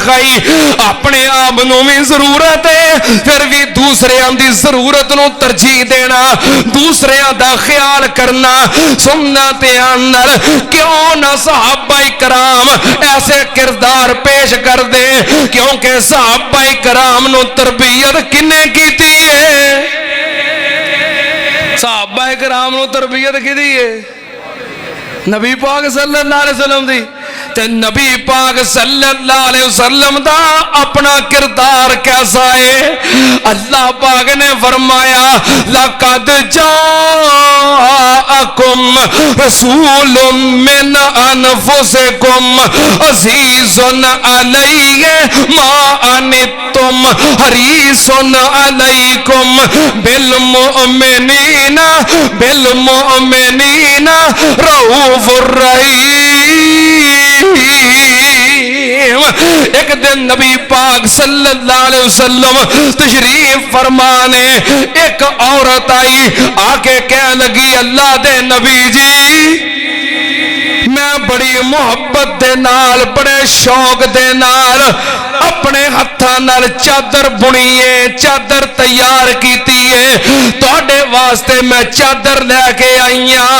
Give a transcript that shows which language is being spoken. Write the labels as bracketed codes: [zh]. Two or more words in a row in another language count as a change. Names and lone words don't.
[pa] کھائی اپنے آپ نوں بھی ضرورت ہے پھر بھی دوسریاں دی ضرورت نوں ترجیح دینا دوسریاں دا خیال کرنا سننا دھیان نال کیوں نہ صحابہ کرام ایسے کردار پیش کر دے کیونکہ صحابہ کرام نوں تربیت کنے کیتی ہے صحابہ کرام نوں تربیت کیتی ہے نبی پاک [ar] صلى الله عليه وسلم [pa] دی تے نبی پاک [ar] صلى الله عليه وسلم [pa] دا اپنا کردار کیسا ہے اللہ پاک نے فرمایا لقد [ar] جَاءَكُمْ رَسُولٌ مِنْ أَنْفُسِكُمْ عَزِيزٌ عَلَيْهِ مَا عَنِتُّمْ حَرِيصٌ عَلَيْكُمْ بِالْمُؤْمِنِينَ رَءُوفٌ رَحِيمٌ. [pa] ایک دن نبی پاک [ar] صلى الله عليه وسلم [pa] تشریف فرمانے ایک عورت آئی آکے کہہ لگی اللہ دے نبی جی میں بڑی محبت دے نال بڑے شوق دے نال اپنے ہتھاں نال چادر بنی ہے چادر تیار کیتی ہے تہاڈے واسطے میں چادر لیکے آئی ہاں.